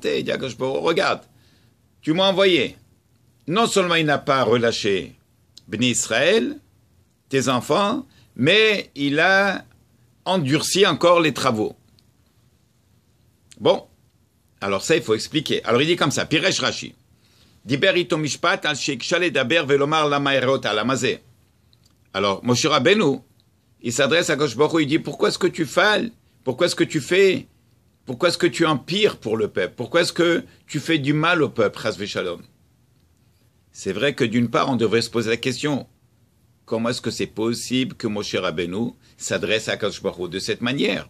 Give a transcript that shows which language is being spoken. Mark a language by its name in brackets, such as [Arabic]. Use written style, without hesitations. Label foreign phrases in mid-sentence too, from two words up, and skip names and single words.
[French] Il dit à HaKadosh Baruch Hu, regarde, tu m'as envoyé. Non seulement il n'a pas relâché Bnei Israël, tes enfants, mais il a endurci encore les travaux. Bon, alors ça, il faut expliquer. Alors il dit comme ça, [Hebrew] פירש רש"י, דיבר אתו משפט על שהקשה לדבר ולומר למה הרעות לעם הזה. [French] Alors, Moshe Rabbeinu, il s'adresse à HaKadosh Baruch Hu, il dit, pourquoi est-ce que tu fales? Pourquoi est-ce que tu fais? Pourquoi est-ce que tu empires pour le peuple? Pourquoi est-ce que tu fais du mal au peuple, [Hebrew] חס ושלום? [French] C'est vrai que d'une part, on devrait se poser la question, comment est-ce que c'est possible que Moshe Rabbeinu s'adresse à HaKadosh Baruch Hu de cette manière?